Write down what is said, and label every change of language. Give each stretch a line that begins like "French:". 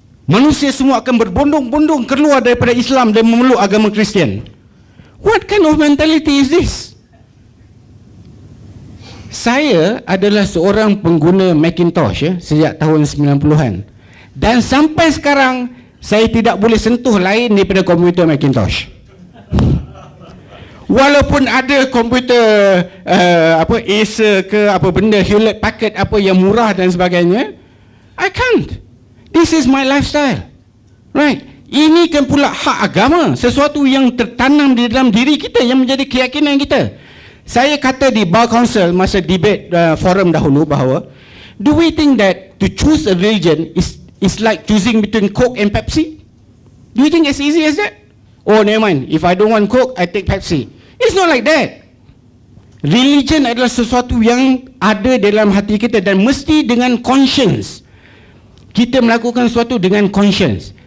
Malay: Manusia semua akan berbondong-bondong keluar daripada Islam dan memeluk agama Kristian.
English: What kind of mentality is this?
Malay: Saya adalah seorang pengguna Macintosh, ya, sejak tahun 90-an. Dan sampai sekarang saya tidak boleh sentuh lain daripada komputer Macintosh. Walaupun ada komputer Acer ke apa benda, Hewlett Packard apa yang murah dan sebagainya,
English: I can't. This is my lifestyle, right?
Malay: Ini kan pula hak agama, sesuatu yang tertanam di dalam diri kita, yang menjadi keyakinan kita. Saya kata di Bar Council masa debate forum dahulu bahawa,
English: do we think that to choose a religion is like choosing between Coke and Pepsi? Do you think as easy as that? Oh, never mind, if I don't want Coke, I take Pepsi. It's not like that.
Malay: Religion adalah sesuatu yang ada dalam hati kita dan mesti dengan conscience. Kita melakukan sesuatu dengan conscience.